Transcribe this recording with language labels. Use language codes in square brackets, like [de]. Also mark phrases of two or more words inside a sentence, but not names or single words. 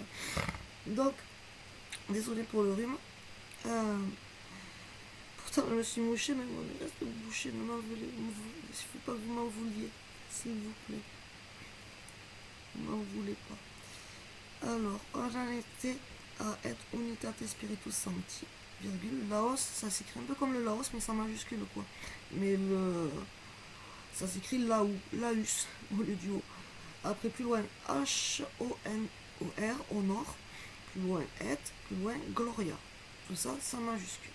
[fr] Donc, désolé pour le rhume. Pourtant je me suis mouchée, mais bon, reste bouché, ne m'en voulez. Il ne faut pas que vous m'en vouliez, s'il vous plaît. Ne m'en voulez pas. Alors, on en était à être [la] unitate spiritus sancti, [fr] virgule, Laos, ça s'écrit un peu comme le Laos, mais sans majuscule, quoi. Mais ça s'écrit Laou, Laus, au lieu du O. Après, plus loin, H-O-N-O-R, au nord. Plus loin, et, plus loin, Gloria. Tout ça sans majuscule.